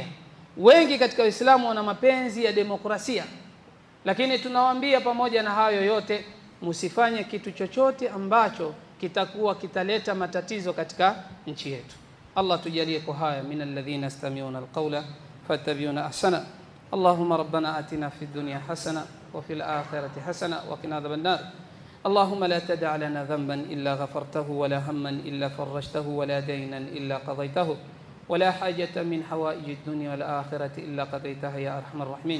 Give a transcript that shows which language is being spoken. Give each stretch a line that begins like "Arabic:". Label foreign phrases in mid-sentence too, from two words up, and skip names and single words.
Swahili: Wengi katika Waislamu wana mapenzi ya demokrasia. Lakini tunawaambia pamoja na hayo yote, msifanye kitu chochote ambacho kitakuwa kitaleta matatizo katika nchi yetu. Allah tujalie kwa haya
Arabic: من الذين يستمعون القول فيتبعون أحسنه. اللهم ربنا آتنا في الدنيا حسنة وفي الآخرة حسنة وقنا عذاب النار. اللهم لا تدع لنا ذنبا إلا غفرته ولا هما إلا فرجته ولا دينا إلا قضيته ولا حاجة من حوائج الدنيا والآخرة إلا قضيتها يا أرحم الراحمين.